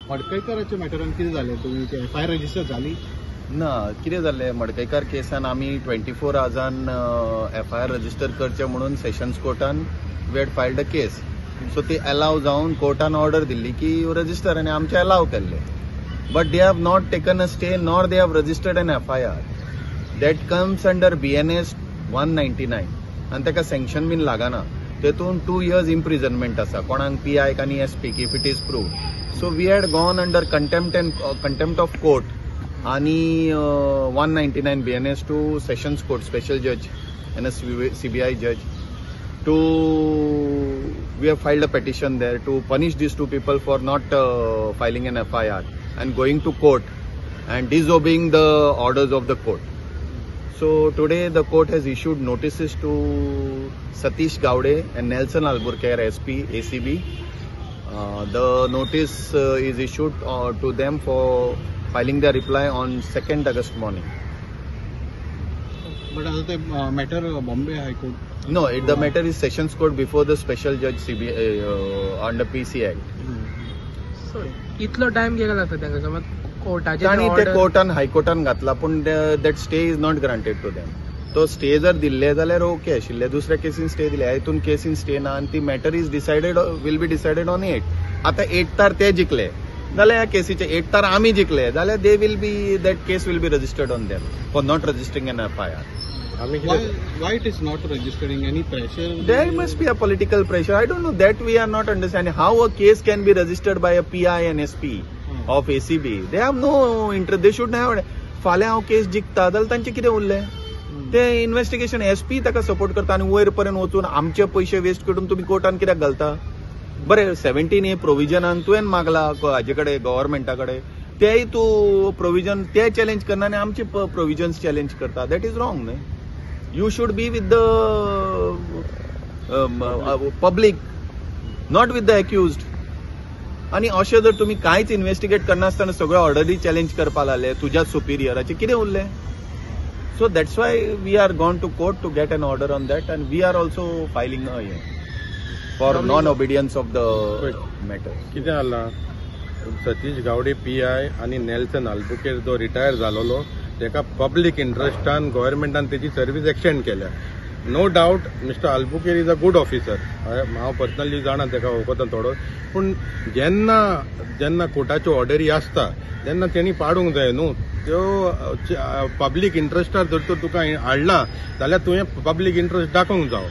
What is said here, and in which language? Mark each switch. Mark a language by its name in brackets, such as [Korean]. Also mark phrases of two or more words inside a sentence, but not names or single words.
[Konkani] मडकईकाराच्या मॅटरान कितें जालें तुमी [English] FIR register [Konkani] जाली ना कितें जाल्लें मडकईकार केसान आमी 24 आवर्सान [English] FIR register [Konkani] करचे म्हणून सेशन्स कोर्टान [English] we had filed a case so [Konkani] ती अलाव जावन कोर्टान ऑर्डर दिल्ली की रजिस्टर आनी आमचे अलाव केल्ले [English] but they have not taken a stay nor they have registered an FIR that comes under BNS 199 [Konkani] आनी ताका सँक्शन बीन लागना तेतून [English] 2 years imprisonment [Konkani] आसा कोणाक PI आनी SP [English] if it is proved so we had gone under contempt of court आणि 199 BNS to Sessions Court Special Judge and a CBI judge we have filed a petition there to punish these two people for not filing an FIR and going to court and disobeying the orders of the court. So today the court has issued notices to Satish Gowde and Nelson Alburquerque SP ACB. The notice is issued to them for filing their reply on 2nd August morning. [Konkani] But आता ते मॅटर बॉम्बे हायकोर्ट [English] No, the matter is Sessions Court before the Special Judge CBI under PC Act. [Konkani] So इतलो टाइम गेला जाता तांकां समज कोर्टाचे आणि ते कोर्टान हायकोर्टान घातला पण [English] that stay is not granted to them [Konkani] तो स्टे जर दिल्ले जाल्यार ओके आशिल्ले दुसऱ्या केसीन स्टे दिले हितून केसीन स्टे ना आनी ती [English] matter is decided will be decided on [Konkani] 8 आता 8 तार ते जिखले जाल्यार ह्या केसीचे 8 तार आमी जिखले जाल्यार [English] they will be that case will be registered on them for not registering an FIR. Why it is not registering? Any pressure? There must be a political pressure. I don't know that we are not understanding how a case can be registered by a PI and SP of ACB. They have no interest. They should have. [Konkani] फाल्यां हांव केस जिखता जाल्यार तांचें कितें उरलें ते इन्व्हेस्टिगेशन SP ताका सपोर्ट करता आनी वयर पर्यंत वचून आमचे पयशे वेस्ट करून तुमी कोर्टान कित्याक घालता बरें 17A प्रोविजनान तुवें मागला हाजे कडेन गव्हर्मेंटा कडेन तेय तूं प्रोविजन ते चॅलेंज करना आनी आमचे प्रोविजन्स चॅलेंज करता [English] that is wrong [Konkani] न्हय. [English] You should be with the public, not with the accused. [Konkani] आणि अशें जर तुम्ही कांयच इन्व्हेस्टिगेट करनासतना सगळ्यो ऑर्डरी चॅलेंज करपाक लागले तुज्या सुपिरियराचे कितें उरलें [English] so that's why we are gone to court to get an order on that and we are also filing for non obedience of the matter. [Konkani] कितें जाला सतीश गावडे PI आणि नेल्सन आल्बुकेर्क जो रिटायर जालोलो तेका पब्लीक इंट्रस्टान गव्हर्मेंटान तेची सर्वीस एक्सटेंड केल्या [English] no doubt Mister Albuquerque is a good officer [Konkani] हांव पर्सनली जाणा तेका वळखता थोडो पूण जेन्ना कोर्टाच्यो ऑर्डरी आसता तेन्ना तेणी पाडूंक जाय न्हू त्यो पब्लीक इंट्रस्टार जर तर तुका हाडला जाल्यार तुवें [English] public interest [Konkani] दाखोवंक जावो.